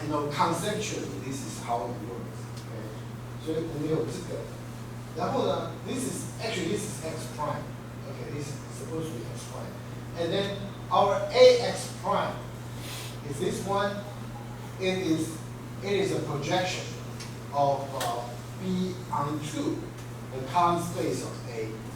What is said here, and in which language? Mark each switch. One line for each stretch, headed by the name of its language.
English: Conceptually, this is how it works.
Chinese: Okay, 所以我们有这个。然后呢
English: this is x prime. Okay, this is supposed to be x prime. And then our ax prime is this one. It is a projection of B onto the column space of A.